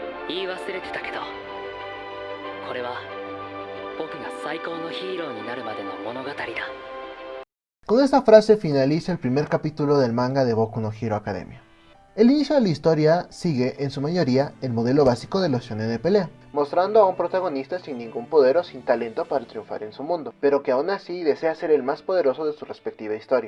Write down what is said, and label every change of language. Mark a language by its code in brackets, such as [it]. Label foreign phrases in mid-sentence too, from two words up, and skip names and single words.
[ja] 言い忘れてたけど、これは僕が最高のヒーローになるまでの物語だ。 [es] Con esta frase finaliza el primer capítulo del manga de Boku no Hero Academia. El inicio de la historia sigue, en su mayoría, el modelo básico de los shonen de pelea, mostrando a un protagonista sin ningún poder o sin talento para triunfar en su mundo, pero que aún así desea ser el más poderoso de su respectiva historia.